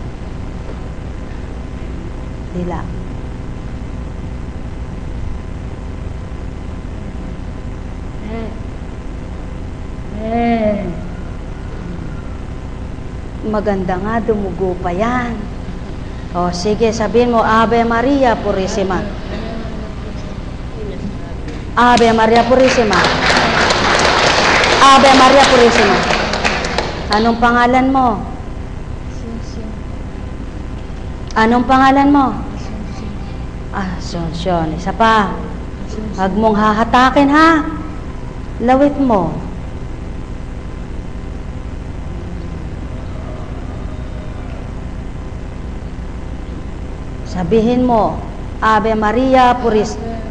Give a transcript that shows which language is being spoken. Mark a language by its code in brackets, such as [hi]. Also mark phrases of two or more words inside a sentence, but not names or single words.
[tl] Dila. Maganda nga, dumugo pa yan. O, sige, sabihin mo, [es] Ave Maria Purisima. Ave Maria Purisima. Ave Maria Purisima. [tl] Anong pangalan mo? Anong pangalan mo? Asunsyon. Isa pa. Huwag mong hahatakin, ha? Lawit mo. Sabihin mo, [es] Ave Maria Purisima.